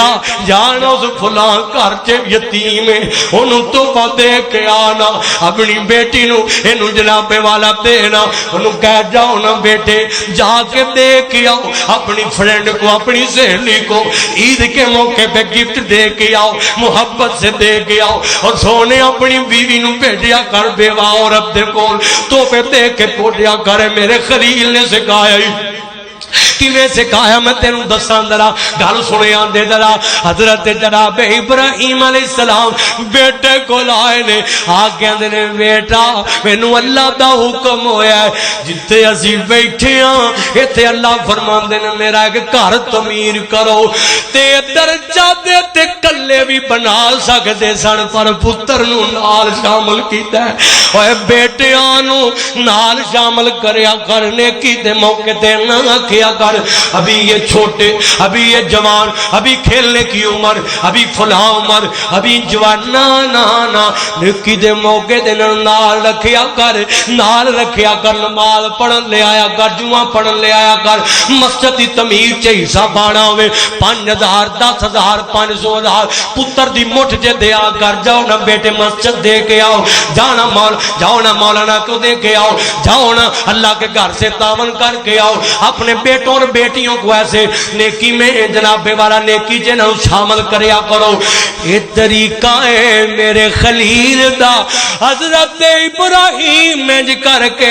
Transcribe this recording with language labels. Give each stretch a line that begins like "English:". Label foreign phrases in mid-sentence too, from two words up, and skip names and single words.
Punjabi: جانا اس فلاں گھر چ یتیم ہے انہوں تحفہ دے کے آنا اپنی بیٹی نو انہوں جناب والا دینا انہوں کہہ
Urdu: جاؤ نا بیٹے جا کے دے کے آؤ اپنی فرینڈ کو اپنی سہیلی کو عید کے موقع پہ گفٹ دے کے آؤ محبت سے دے کے آؤ
Punjabi: اور سونے اپنی بیوی نو بھیجیا کر بیوہ عورت دے کول تحفے دے کے پوجیا کرے میرے خلیل نے سکھایا کیویں سکھایا میں تینوں دساں ذرا گل سنیا دے ذرا حضرت جناب ابراہیم علیہ السلام بیٹے کو لائے نے آگے نے بیٹا مینوں اللہ دا حکم ہویا ہے جتے اسی بیٹھے ہاں ایتھے اللہ فرماندے نے میرا ایک گھر تعمیر کرو تے درجہ دے تے کلے بھی بنا سکدے سن پر پتر نو نال شامل کیتا ہے اوے بیٹیاں نو نال شامل کریا کرنے کی دے موقع تے نہ کیا کر
Urdu: ابھی یہ چھوٹے ابھی یہ جوان ابھی کھیلنے کی عمر ابھی فلاں عمر ابھی جوان
Punjabi: نا نکی دے موقع دے نال رکھیا کر نماز پڑھن لے آیا کر جمعہ پڑھن لے آیا کر مسجد دی تعمیر چ حصہ بانا ہوئے 5000 10,000 500,000 پتر دی مٹھ جے دیا کر
Urdu: جاؤ نا بیٹے مسجد دے کے آؤ جاؤ نا مولانا کو دے کے آؤ جاؤ نا اللہ کے گھر سے تعاون کر کے آؤ اپنے بیٹوں اور بیٹیوں کو ایسے نیکی میں
Punjabi: جناب والا نیکی جنہ شامل کریا کرو
Urdu: یہ طریقہ ہے
Punjabi: میرے خلیل دا حضرت ابراہیم میں کر کے